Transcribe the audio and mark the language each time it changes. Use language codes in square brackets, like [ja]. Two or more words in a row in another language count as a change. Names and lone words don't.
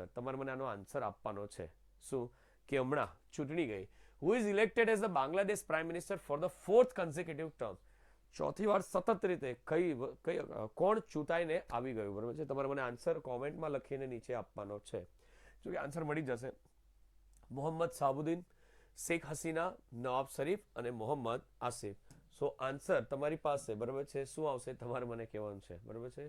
[gu] તમારે મને આનો આન્સર આપવાનો છે. શું કે હમણાં ચૂંટણી ગઈ. [en] Who is elected as the Bangladesh Prime Minister for the 4th consecutive term? [gu] ચોથી વાર સતત રીતે કોણ ચૂંટાઈને આવી ગયું બરાબર છે? તમારે મને આન્સર કોમેન્ટમાં લખીને નીચે આપવાનો છે. જો કે આન્સર મળી જશે. મોહમ્મદ સાબુદ્દીન, શેખ હસીના, નવાબ શરીફ અને મોહમ્મદ આસિફ. સો આન્સર તમારી પાસે બરાબર છે શું આવશે તમારે મને કહેવાનું છે બરાબર છે.